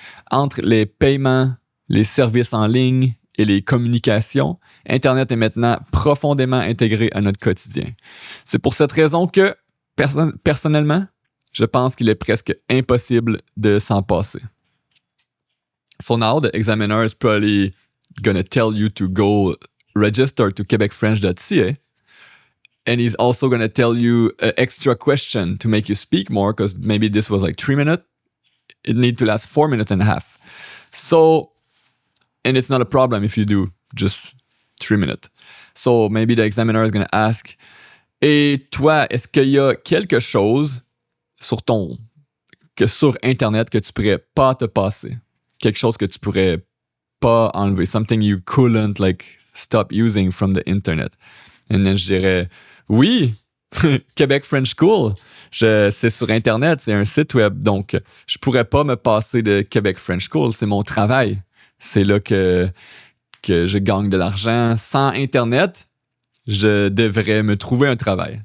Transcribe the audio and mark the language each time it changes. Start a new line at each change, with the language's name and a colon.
French: Entre les paiements, les services en ligne et les communications, Internet est maintenant profondément intégré à notre quotidien. C'est pour cette raison que, personnellement, je pense qu'il est presque impossible de s'en passer.
English: So now the examiner is probably going to tell you to go register to quebecfrench.ca, and he's also going to tell you an extra question to make you speak more, because maybe this was like 3 minutes. It needs to last 4 minutes and a half. So, and it's not a problem if you do just 3 minutes. So maybe the examiner is going to ask,
French: et toi, est-ce qu'il y a quelque chose sur Internet que tu pourrais pas te passer? Quelque chose que tu pourrais pas enlever.
English: Something you couldn't stop using from the Internet. And then
French: je dirais, oui, Québec French School. C'est sur Internet, c'est un site web. Donc, je pourrais pas me passer de Québec French School. C'est mon travail. C'est là que je gagne de l'argent. Sans Internet, je devrais me trouver un travail.